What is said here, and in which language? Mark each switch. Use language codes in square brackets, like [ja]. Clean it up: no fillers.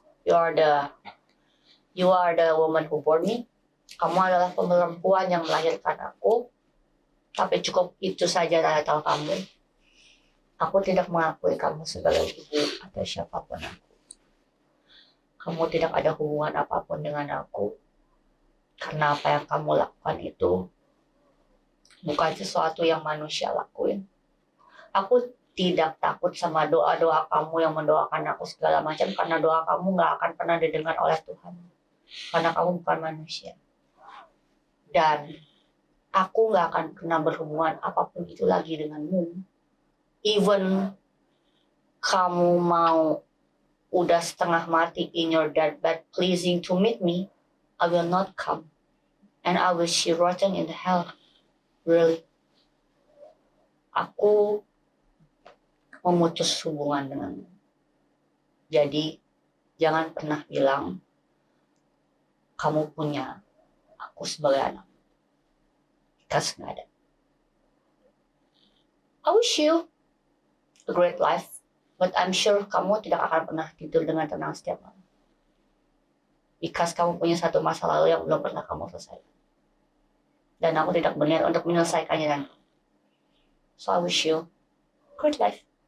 [en] You are the woman who born me. [id] Kamu adalah perempuan yang melahirkan aku. Tapi cukup itu saja saya tahu kamu. Aku tidak mengakui kamu sebagai ibu atau siapapun aku. Kamu tidak ada hubungan apapun dengan aku. Karena apa yang kamu lakukan itu bukan sesuatu yang manusia lakuin. Aku tidak takut sama doa-doa kamu yang mendoakan aku segala macam. Karena doa kamu gak akan pernah didengar oleh Tuhan. Karena kamu bukan manusia. Dan aku gak akan pernah berhubungan apapun itu lagi denganmu. [en] Even [id] kamu mau udah setengah mati [en] in your deathbed pleasing to meet me, I will not come. And I wish you rotten in the hell. Really. [id] Aku memutus hubungan denganmu. Jadi jangan pernah bilang kamu punya aku sebagai anak. [en] Because [id] nggak ada. [en] I wish you a great life, but I'm sure [id] kamu tidak akan pernah tidur dengan tenang setiap malam. [en] Because [id] kamu punya satu masa lalu yang belum pernah kamu selesaikan. Dan aku tidak benar untuk menyelesaikannya nanti. [en] So I wish you a great life.